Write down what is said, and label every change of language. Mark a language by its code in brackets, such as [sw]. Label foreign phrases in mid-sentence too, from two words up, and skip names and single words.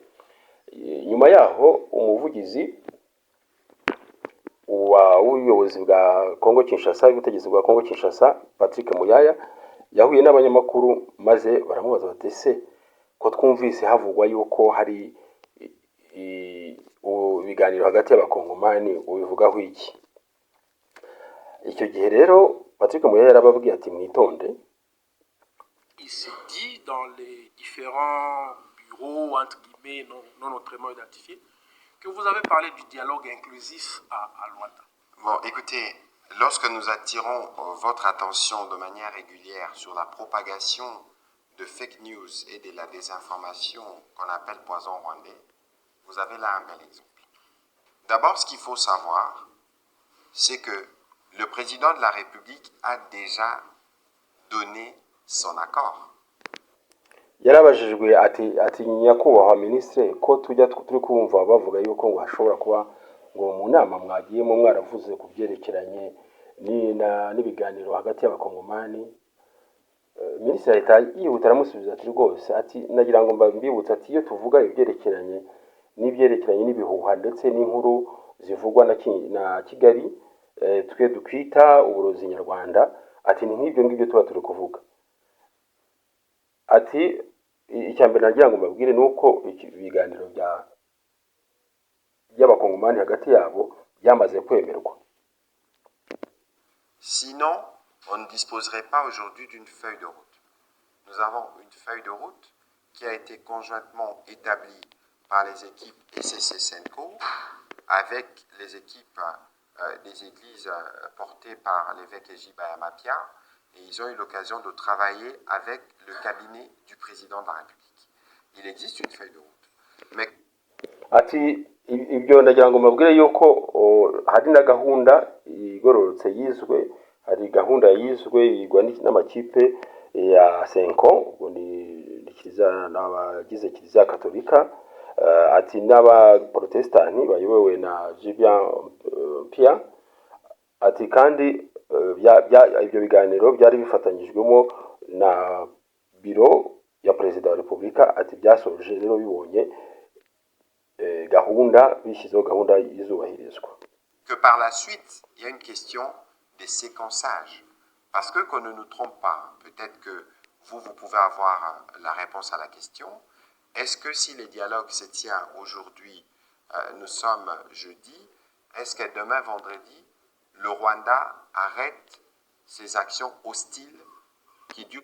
[rw] Nyuma yaho umuvugizi w'ubuyobozi bwa Kongo Kinshasa, ubutegetsi bwa Kongo Kinshasa, Patrick Muyaya, yahuye n'abanyamakuru maze baramubaza bati se ko twumvise havugwa yuko hari ibiganiro hagati y'abakongomani ubivugaho iki? Icyo gihe rero Patrick Muyaya yarababwiye ati mwitonde. [fr] Il s'est dit dans les différents bureaux entre guillemets non autrement identifiés que vous avez parlé du dialogue inclusif à Luanda. Bon, écoutez, lorsque nous attirons votre attention de manière régulière sur la propagation de [en] fake news [fr] et de la désinformation qu'on appelle poison rwandais, vous avez là un bel exemple. D'abord, ce qu'il faut savoir, c'est que le président de la République a déjà donné son accord. [rw] Yarabajijwe ati nyakubahwa ministre ko turi kumva bavuga yuko ngo hashobora kuba ngo mu nama mwagiyemo mwaravuze ku byerekeranye n'ibiganiro hagati y'abakongomani. Ministre ahita yihuta aramusubiza ati rwose ati nagira ngo mbibutse ati iyo tuvuga ibyerekeranye n'ibihuha ndetse n'inkuru zivugwa na Kigali twe dukwita uburozi nyarwanda, ati ni nk'ibyo ngibyo tuba turi kuvuga. Ati icyambere nagira ngo mbabwire nuko ibiganiro by'abakongomani hagati yabo byamaze kwemerwa. [fr] Sinon, on ne disposerait pas aujourd'hui d'une feuille de route. Nous avons une feuille de route qui a été conjointement établie par les équipes SSC-Senko avec les équipes des églises portées par l'évêque Ejiba Mapia, et ils ont eu l'occasion de travailler avec le cabinet du président de la République. Il existe une feuille de route. Mais [rw] ati ibyo ndagira ngo mbabwire yuko hari na gahunda igororotse yizwe, hari gahunda yizwe yigwa n'amakipe ya Senko, ubwo ni kiliziya n'abagize kiliziya Katolika, ati n'abaprotestani bayobowe na Jibian Pia, ati kandi ibyo biganiro byari bifatanyijwemo na biro ya perezida wa Repubulika, ati byasoje rero bibonye gahunda bishyizeho gahunda yizubahirizwa. [fr] Que par la suite, il y a une question de séquençage. Parce que qu'on ne nous trompe pas, peut-être que vous pouvez avoir la réponse à la question. Est-ce que si le dialogue se tient aujourd'hui, nous sommes jeudi, est-ce que demain, vendredi, le Rwanda arrête ses actions hostiles qui durent?